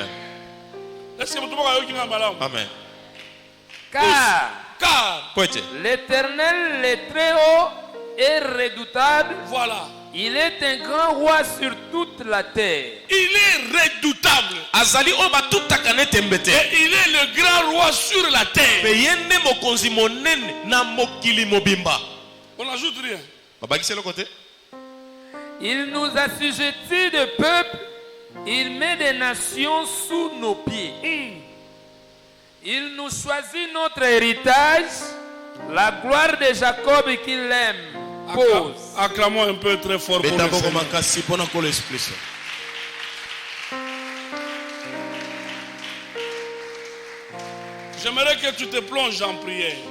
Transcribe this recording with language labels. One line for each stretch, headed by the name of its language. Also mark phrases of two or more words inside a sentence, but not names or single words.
French: Est-ce que vous avez Amen. Car l'Éternel est très haut et redoutable. Voilà. Il est un grand roi sur toute la terre. Il est redoutable.
Lingala: azali oyo batutaka nete mbete.
French: Et il est le grand roi sur la terre.
Lingala: Pe ye nde mokonzi monene na mokili mobimba.
French: On n'ajoute rien.
Lingala: babakisi eloko te.
French: Il nous assujettit de peuple, il met des nations sous nos pieds. Il nous choisit notre héritage, la gloire de Jacob qu'il aime. Pause. Acclamons un peu très fort pour le Seigneur. J'aimerais que tu te plonges en prière.